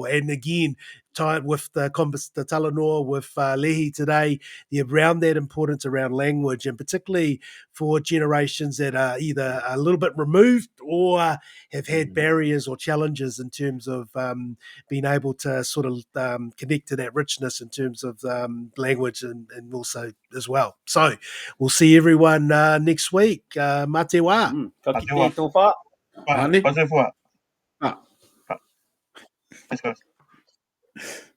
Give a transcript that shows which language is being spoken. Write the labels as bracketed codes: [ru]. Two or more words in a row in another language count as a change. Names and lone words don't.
[en] And again, tied with the Talanoa with Lehi today, around that importance around language, and particularly for generations that are either a little bit removed or have had barriers or challenges in terms of being able to sort of connect to that richness in terms of language and also as well. So we'll see everyone next week. [mi] Mate wā. Ka kite tō whā. [en] Let's go.